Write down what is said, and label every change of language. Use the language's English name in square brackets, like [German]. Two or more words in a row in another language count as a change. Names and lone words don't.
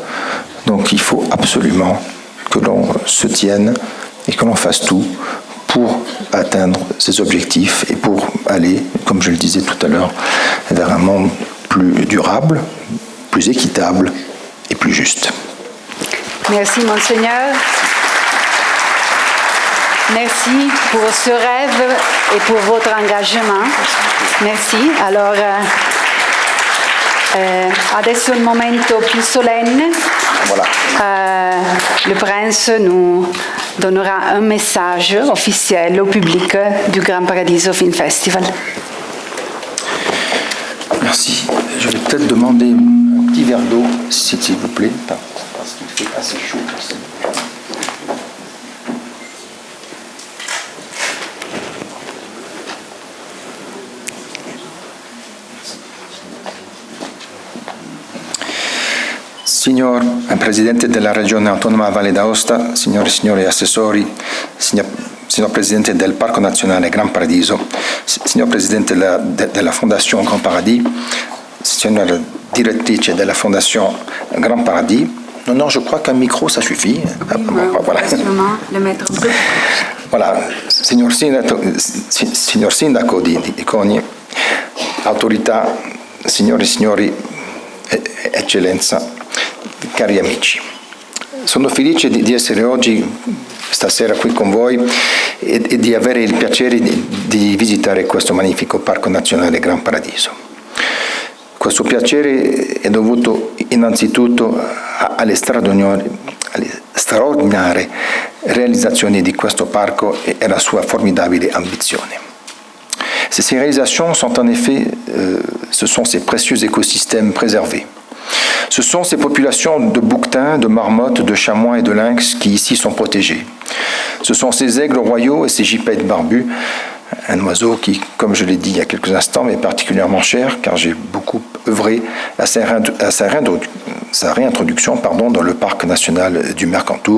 [French] Donc il faut absolument que l'on se tienne et que l'on fasse tout pour atteindre ces objectifs et pour aller, comme je le disais tout à l'heure, vers un monde plus durable, plus équitable et plus juste. Merci, Monseigneur. Merci pour ce rêve et pour votre engagement. Merci. Alors, [Italian] adesso il momento più solenne. [French] Voilà. Le prince nous donnera un message officiel au public du Gran Paradiso Film Festival. Merci. Je vais peut-être demander un petit verre d'eau, s'il vous plaît, parce qu'il fait assez chaud ici. [Italian] Signor Presidente della Regione Autonoma Valle d'Aosta, signore e signori assessori, signor Presidente del Parco Nazionale Gran Paradiso, signor Presidente della Fondazione Grand Paradis, signora Direttrice della Fondazione Grand Paradis. [French] Non, je crois qu'un micro, ça suffit. Voilà. Le mettre un peu. Voilà, [Italian] signor Sindaco di Coni, autorità, signore e signori, eccellenza, cari amici, sono felice di essere oggi, stasera qui con voi e di avere il piacere di visitare questo magnifico Parco Nazionale Gran Paradiso. Questo piacere è dovuto innanzitutto alle straordinarie realizzazioni di questo parco e alla sua formidabile ambizione. [French] Ces réalisations sont en effet, ce sont ces précieux écosystèmes préservés. Ce sont ces populations de bouquetins, de marmottes, de chamois et de lynx qui ici sont protégées. Ce sont ces aigles royaux et ces gypaètes barbus, un oiseau qui, comme je l'ai dit il y a quelques instants, m'est particulièrement cher car j'ai beaucoup œuvré à sa réintroduction dans le parc national du Mercantour.